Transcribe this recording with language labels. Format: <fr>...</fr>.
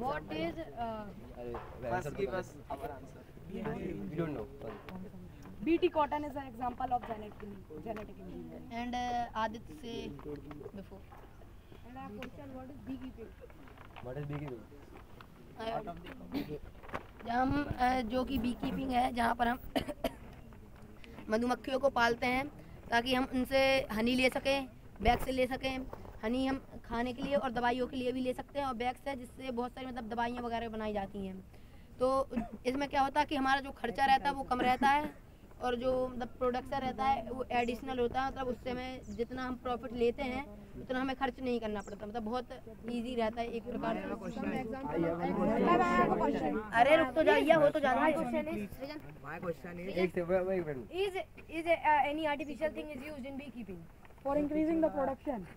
<en>What is First, give us our answer. We don't know. Sorry. BT cotton is an example of genetic engineering. And Aditya say before. and our question what is beekeeping? What is beekeeping?</en> <hi>जहाँ हम जो कि B keeping है जहाँ पर हम मधुमक्खियों को पालते हैं ताकि हम उनसे हनी ले सकें, बैग से ले सकें। हनी हम खाने के लिए और दवाइयों के लिए भी ले सकते हैं, और बैग से जिससे बहुत सारी मतलब दवाइयाँ वगैरह बनाई जाती हैं। तो इसमें क्या होता है कि हमारा जो खर्चा रहता है वो कम रहता है, और जो मतलब प्रोडक्शन रहता है वो एडिशनल होता है। मतलब उससे में जितना हम प्रॉफिट लेते हैं उतना हमें खर्च नहीं करना पड़ता, मतलब बहुत इजी रहता है एक प्रकार से। अरे रुक तो जाइए, हो तो जाना है।</hi> <en>My question is. Is any artificial thing is used in beekeeping For increasing the production</en>